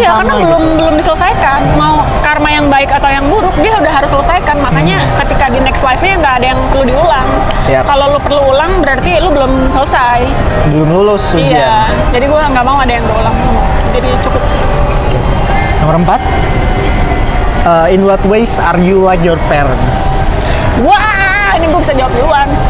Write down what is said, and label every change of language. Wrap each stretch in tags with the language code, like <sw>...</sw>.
<id>iya, sama karena gitu. belum diselesaikan, mau karma yang baik atau yang buruk dia udah harus selesaikan, makanya ketika di next life-nya nggak ada yang perlu diulang. Yap. Kalau lu perlu ulang berarti lu belum selesai. Belum lulus ujian. Iya, jadi gue nggak mau ada yang diulang, jadi cukup. Nomor 4,</id> <en>in what ways are you like your parents?</en> <id>Wah, ini gue bisa jawab duluan.</id>